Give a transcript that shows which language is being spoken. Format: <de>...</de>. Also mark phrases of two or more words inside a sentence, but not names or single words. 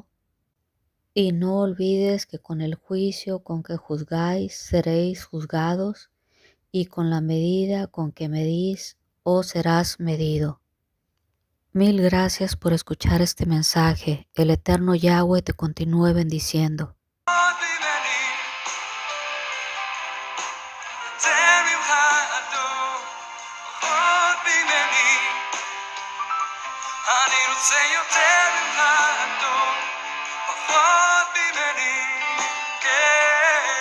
<es>Y no olvides que con el juicio con que juzgáis seréis juzgados, y con la medida con que medís os serás medido. Mil gracias por escuchar este mensaje. El eterno Yahweh te continúe bendiciendo.</es> <he>אני רוצה יותר ממך אדון, פחות ממני, כן.</he>